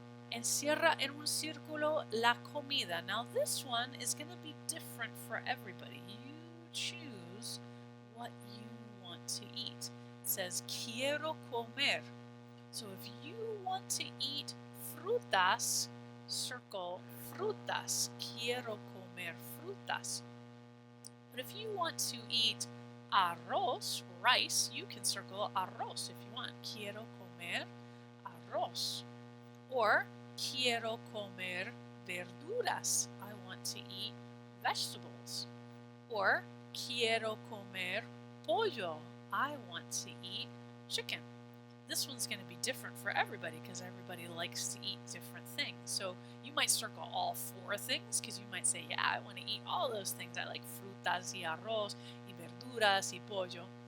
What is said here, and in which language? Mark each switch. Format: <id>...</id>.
<es>Encierra en un círculo la comida.</es> <en>Now this one is going to be different for everybody. You choose what you want to eat. It says</en> <es>quiero comer.</es> <en>So if you want to eat frutas, circle frutas.</en> <es>Quiero comer frutas.</es> <en>But if you want to eat arroz, rice, you can circle arroz if you want.</en> <es>Quiero comer arroz. Or quiero comer verduras.</es> <en>I want to eat vegetables. Or</en> <es>quiero comer pollo.</es> <en>I want to eat chicken. This one's going to be different for everybody because everybody likes to eat different things. So you might circle all 4 things because you might say, yeah, I want to eat all those things. I like</en> <es>frutas y arroz y verduras y pollo.</es>